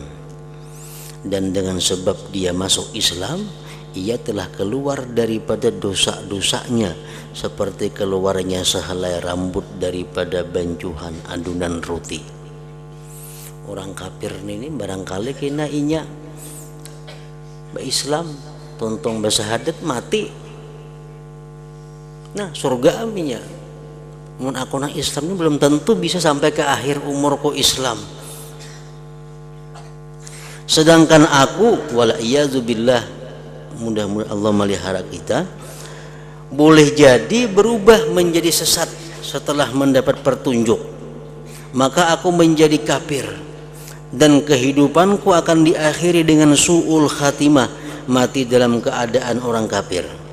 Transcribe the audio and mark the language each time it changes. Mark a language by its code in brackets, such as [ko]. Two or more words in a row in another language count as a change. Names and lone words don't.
[ms] Dan dengan sebab dia masuk Islam, ia telah keluar daripada dosa-dosanya seperti keluarnya sehelai rambut daripada bancuhan adunan roti. [bjn] Orang kafir ini barangkali kena inya Islam, tontong bersahadat mati, nah surga aminya. mun aku nang Islam ini belum tentu bisa sampai ke akhir umurku Islam. [id] Sedangkan aku [ar] والعياذ بالله, [id] mudah-mudahan Allah melihara kita, boleh jadi berubah menjadi sesat setelah mendapat petunjuk, maka aku menjadi kafir dan kehidupanku akan diakhiri dengan [ar] سوء الخاتمة, [id] mati dalam keadaan orang kafir.